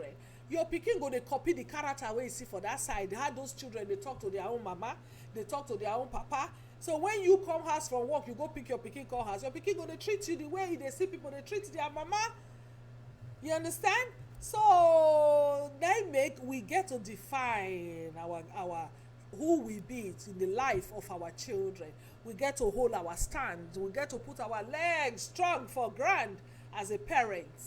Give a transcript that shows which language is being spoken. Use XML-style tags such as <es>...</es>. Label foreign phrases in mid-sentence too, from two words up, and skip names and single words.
<pcm>Your pikin go dey copy the character wey you see for that side, how those children dey talk to their own mama, they talk to their own papa. So when you come house from work, you go pick your pikin come house, your pikin go dey treat you the way they see people they treat their mama. You understand? So that make we get to define our who we be in the life of our children. We get to hold our stand, we get to put our legs strong for ground as a parent.</pcm>